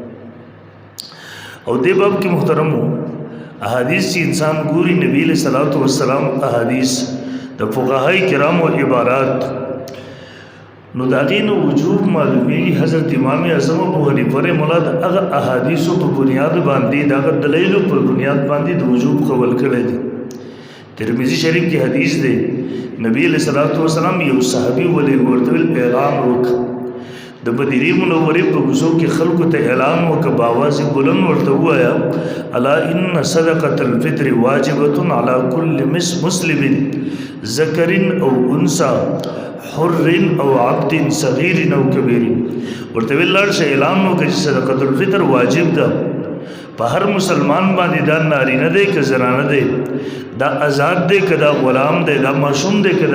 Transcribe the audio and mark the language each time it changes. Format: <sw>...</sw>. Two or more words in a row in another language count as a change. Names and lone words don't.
<ps>او دې باب کې محترمو احادیث چې انسان ګوري نبی علیہ الصلوۃ والسلام احادیث د فقهای کرامو عبارات نو د هغې نه وجوب معلومیږي حضرت امام اعظم ابو حنیفه</ps> <ar>رحمه الله</ar> <ps>د هغه احادیثو په بنیاد باندې د هغه دلایلو په بنیاد باندې د وجوب قبول کړی دی ترمذی شریف کې حدیث دی نبی</ps> <ar>علیہ الصلوۃ والسلام</ar> <ps>یو صحابي ولې ورته اعلان وکړ د بدری منورې په کوڅو کې خلکو ته اعلان وکړ باواز بلند ورته ووایه</ps> <ar>الا ان صدقۃ الفطر واجبۃ علی کل مسلم ذکر</ar> <ps>او</ps> <ar>انثى حر</ar> <ps>او</ps> <ar>عبد صغیر</ar> <ps>او کبیر ورته ویل شي اعلان وکړ چې</ps> <ar>صدقۃ الفطر</ar> <ps>واجب ده په هر مسلمان باندې دا نارینه دی که زنانه دی دا آزاد دی که دا غلام دی دا معصوم دی که دا</ps>